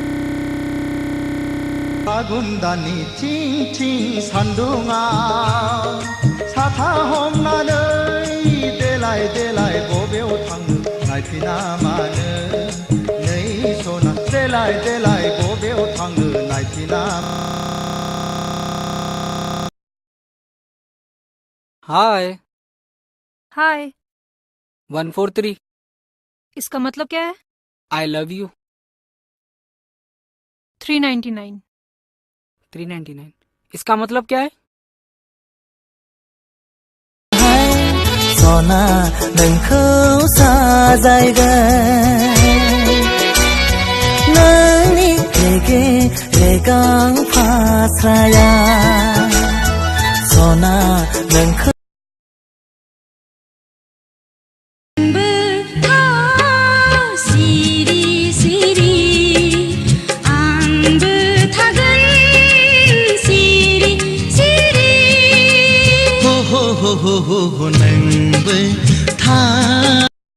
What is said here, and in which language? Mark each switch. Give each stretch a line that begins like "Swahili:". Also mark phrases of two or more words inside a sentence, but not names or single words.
Bodo: फागुन दाननि थिं थिं सान्दुङाव साथा हमनानै देलाय देलाय बबेयाव थांनो नायफिना मानो नै सना देलाय देलाय बबेयाव थांनो नायफिना
Hindi: हाय हाय 143 इसका मतलब क्या है?
English: I love you
Hindi: 399 399 इसका मतलब क्या है?
Bodo: सना नोंखौ साजायगोन नोंनि रेगे रेगां फास्राया सना नोंखौ सिरि सिरि आंबो थागोन सिरि सिरि हो हो हो हो हो नोंबो था